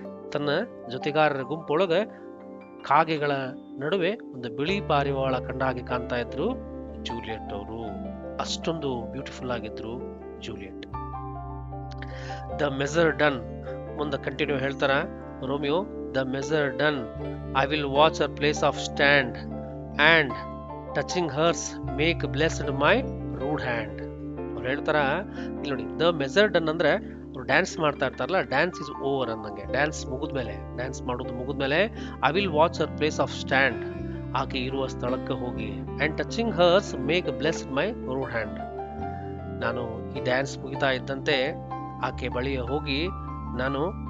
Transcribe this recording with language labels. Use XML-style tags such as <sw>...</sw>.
<kn>ತನ್ನ ಜೊತೆಗಾರರ ಗುಂಪೊಳಗ ಕಾಗೆಗಳ ನಡುವೆ ಒಂದು ಬಿಳಿ ಪಾರಿವಾಳ ಕಂಡಾಗೆ ಕಾಣ್ತಾ ಇದ್ರು ಜೂಲಿಯಟ್ ಅವರು. ಅಷ್ಟೊಂದು ಬ್ಯೂಟಿಫುಲ್ ಆಗಿದ್ರು ಜೂಲಿಯಟ್.</kn> <en>the measure done</en> <kn>ಮುಂದೆ ಕಂಟಿನ್ಯೂ ಹೇಳ್ತಾರ Romeo,</kn> <en>the measure done, I will watch her place of stand, and touching hers make blessed my rude hand.</en> <kn>ಅವ್ರು ಹೇಳ್ತಾರ ಇಲ್ಲಿ ನೋಡಿ,</kn> <en>the measure done</en> <kn>ಅಂದ್ರೆ ಅವ್ರು ಡ್ಯಾನ್ಸ್ ಮಾಡ್ತಾ ಇರ್ತಾರಲ್ಲ,</kn> <en>dance is over</en> <kn>ಅನ್ನಂಗೆ, ಡ್ಯಾನ್ಸ್ ಮುಗಿದ್ಮೇಲೆ, ಡ್ಯಾನ್ಸ್ ಮಾಡೋದು ಮುಗಿದ್ಮೇಲೆ</kn> <en>I will watch her place of stand,</en> <kn>ಆಕೆ ಇರುವ ಸ್ಥಳಕ್ಕೆ ಹೋಗಿ,</kn> <en>and touching hers make blessed my rude hand,</en> <kn>ನಾನು ಈ ಡ್ಯಾನ್ಸ್ ಮುಗಿತಾ ಇದ್ದಂತೆ ಆಕೆ ಬಳಿಯ ಹೋಗಿ ನಾನು</kn>